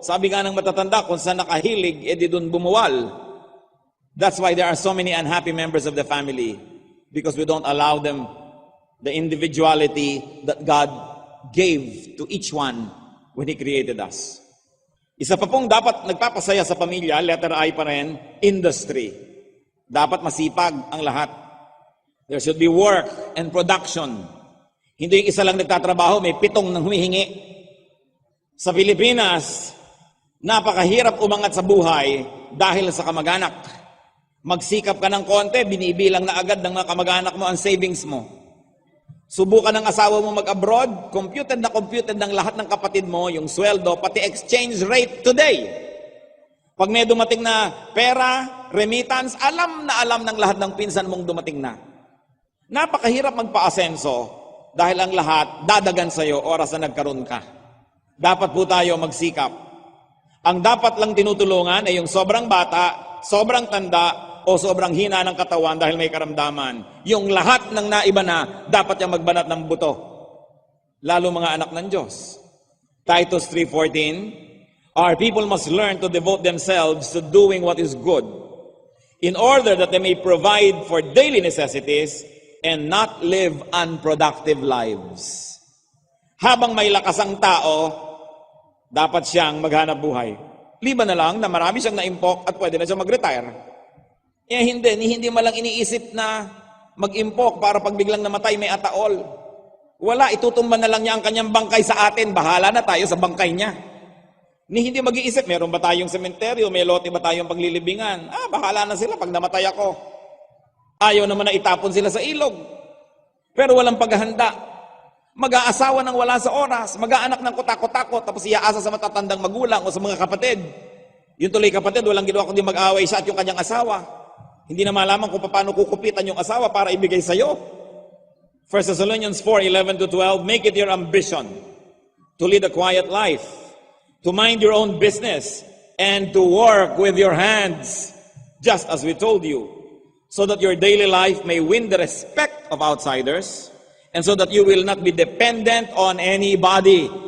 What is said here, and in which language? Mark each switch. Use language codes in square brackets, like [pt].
[tl] Sabi nga ng matatanda, kung saan nakahilig, edi dun bumuwal. [en] That's why there are so many unhappy members of the family, because we don't allow them the individuality that God gave to each one when He created us. [tl] Isa pa pong dapat nagpapasaya sa pamilya, letter I pa rin, industry. Dapat masipag ang lahat. [en] There should be work and production. [tl] Hindi yung isa lang nagtatrabaho, may 7 nang humihingi. Sa Pilipinas, napakahirap umangat sa buhay dahil sa kamag-anak. Magsikap ka ng konti, binibilang na agad ng mga kamag-anak mo ang savings mo. Subukan ng asawa mo mag-abroad, computed ng lahat ng kapatid mo, yung sweldo, pati [en] exchange rate today. [tl] Pag may dumating na pera, remittance, alam ng lahat ng pinsan mong dumating na. Napakahirap magpa-asenso dahil ang lahat dadagan sa'yo oras na nagkaroon ka. Dapat po tayo magsikap. Ang dapat lang tinutulungan ay yung sobrang bata, sobrang tanda, o sobrang hina ng katawan dahil may karamdaman. Yung lahat ng naiba na, dapat yung magbanat ng buto. Lalo mga anak ng Diyos. [en] Titus 3:14, our people must learn to devote themselves to doing what is good, in order that they may provide for daily necessities and not live unproductive lives. [tl] Habang may lakas ang tao, dapat siyang maghanap buhay. Liban na lang na marami siyang naimpok at pwede na siyang mag-retire. Hindi malang iniisip na mag-impok para pag biglang namatay may ataol. Wala, itutumban na lang niya ang kanyang bangkay sa atin. Bahala na tayo sa bangkay niya. Hindi mag-iisip, meron ba tayong sementeryo, may lote ba tayong paglilibingan? Bahala na sila pag namatay ako. Ayaw naman na itapon sila sa ilog. Pero walang paghahanda. Mag-aasawa ng wala sa oras, mag-aanak ng kutakot-takot, tapos iaasa sa matatandang magulang o sa mga kapatid. Yung tuloy kapatid, walang ginawa kundi mag-away siya at yung kanyang asawa. Hindi na malaman kung paano kukupitan yung asawa para ibigay sa iyo. [en] 1 Thessalonians 4:11-12, make it your ambition to lead a quiet life, to mind your own business, and to work with your hands, just as we told you, so that your daily life may win the respect of outsiders, and so that you will not be dependent on anybody.